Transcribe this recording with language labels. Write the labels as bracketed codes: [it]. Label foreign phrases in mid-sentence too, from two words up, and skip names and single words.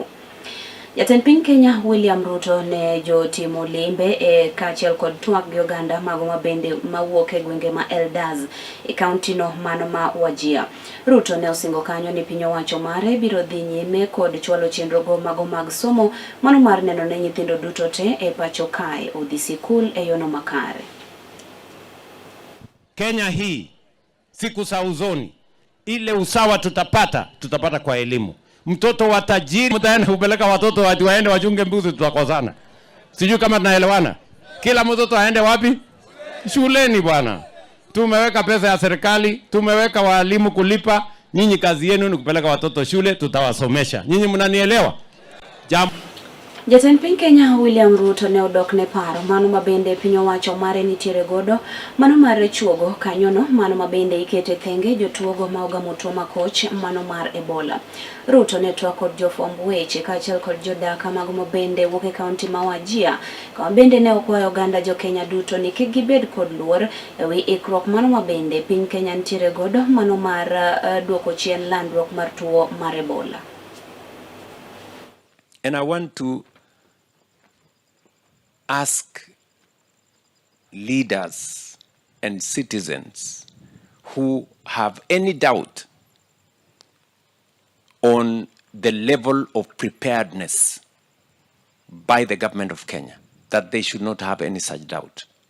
[luo] Jatend piny Kenya William Ruto ne jotimo limbe e kaachiel kod twak gi oganda mago mabende mawuok e gwenge ma Eldas e kaunti no mano ma Wajir. Ruto ne osingo kanyo ni piny owacho mare biro dhi nyime kod chwalo chenrogo mago mag somo mano mar neno ne nyithindo duto te e pacho kae odhi sikul e yono makare. [sw] Kenya hii siku za usoni ile usawa tutapata kwa elimu. Mtoto wa tajiri mtaenda kupeleka watoto waende wachunge mbuzi, tutakosana. Sijui kama tunaelewana. Kila mtoto aende wapi? Shuleni bwana. Tumeweka pesa ya serikali, tumeweka walimu kulipa, nyinyi kazi yenu ni kupeleka watoto shule, tutawasomesha. Nyinyi mnanielewa? [luo] Jatend piny Kenya William Ruto ne odok ne paro mano mabende piny owacho mare nitiere godo mano mar chuogo kanyono mano mabende ikete thenge jotuogo ma ogamo tuo makoch mano mar Ebola. Ruto ne twak kod jofwamb weche kaachiel kod jodaka mago mabende wuok e kaunti ma Wajir kama bende ne okwayo oganda jo Kenya duto ni kik gibed kod luor ewi ikruok mano mabende piny Kenya nitiere godo mano mar duoko chien landruok mar tuo mar Ebola. [en] And I want to ask leaders and citizens who have any doubt on the level of preparedness by the government of Kenya that they should not have any such doubt.